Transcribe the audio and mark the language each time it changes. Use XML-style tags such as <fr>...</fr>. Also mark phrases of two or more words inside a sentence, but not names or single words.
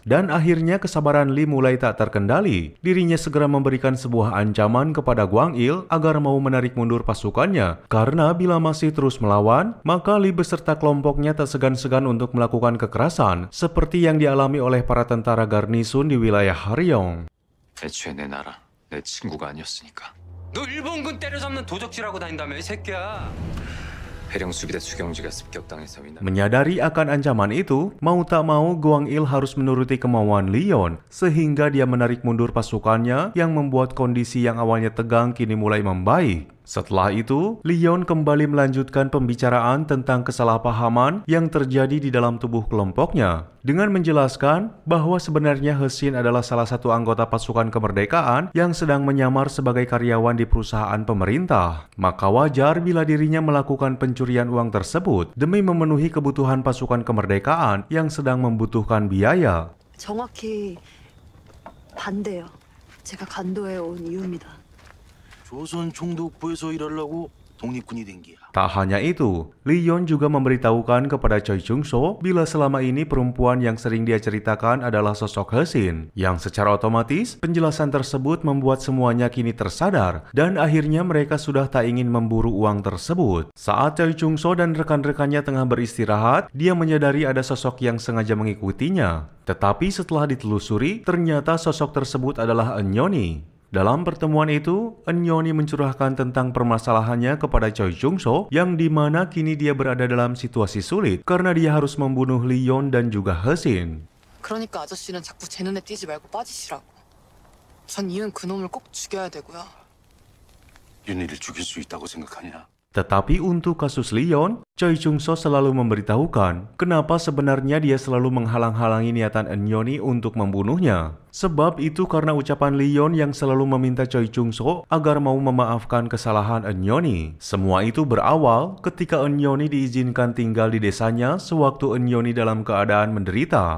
<id>Dan akhirnya kesabaran Lee mulai tak terkendali. Dirinya segera memberikan sebuah ancaman kepada Gwang Il agar mau menarik mundur pasukannya, karena bila masih terus melawan, maka Lee beserta kelompoknya tak segan-segan untuk melakukan kekerasan, seperti yang dialami oleh para tentara garnisun di wilayah Haryong.</id> <ko>애초에 내 나라, 내 친구가 아니었으니까. 너 일본군 때려잡는 도적질하고 다닌다며 이 새끼야. 해령 수비대 추경지가 습격당해서</ko> <id>Menyadari akan ancaman itu, mau tak mau Gwang Il harus menuruti kemauan Leon, sehingga dia menarik mundur pasukannya yang membuat kondisi yang awalnya tegang kini mulai membaik. Setelah itu, Leon kembali melanjutkan pembicaraan tentang kesalahpahaman yang terjadi di dalam tubuh kelompoknya, dengan menjelaskan bahwa sebenarnya Hosin adalah salah satu anggota pasukan kemerdekaan yang sedang menyamar sebagai karyawan di perusahaan pemerintah. Maka wajar bila dirinya melakukan pencurian uang tersebut demi memenuhi kebutuhan pasukan kemerdekaan yang sedang membutuhkan biaya.</id> <ko>정확히 반대요. 제가 간도에 온 이유입니다. 조선 총독부에서 일하려고 독립군이 된 기야.</ko> <id>Tak hanya itu, Leon juga memberitahukan kepada Choi Chung-so bila selama ini perempuan yang sering dia ceritakan adalah sosok Hosin, yang secara otomatis penjelasan tersebut membuat semuanya kini tersadar dan akhirnya mereka sudah tak ingin memburu uang tersebut. Saat Choi Chung-so dan rekan-rekannya tengah beristirahat, dia menyadari ada sosok yang sengaja mengikutinya. Tetapi setelah ditelusuri, ternyata sosok tersebut adalah Enyoni. Dalam pertemuan itu, Enyoni mencurahkan tentang permasalahannya kepada Choi Chung-so yang dimana kini dia berada dalam situasi sulit karena dia harus membunuh Leon dan juga Hosin.</id> <ko>그러니까 아저씨는 자꾸 제 눈에 띄지 말고 빠지시라고. 전 이은 그놈을 꼭 죽여야 되고요. 윤희를 죽일 수 있다고 생각하냐?</ko> <id>Tetapi untuk kasus Leon, Choi Chung-so selalu memberitahukan kenapa sebenarnya dia selalu menghalang-halangi niatan Enyoni untuk membunuhnya. Sebab itu karena ucapan Leon yang selalu meminta Choi Chung-so agar mau memaafkan kesalahan Enyoni. Semua itu berawal ketika Enyoni diizinkan tinggal di desanya sewaktu Enyoni dalam keadaan menderita.</id>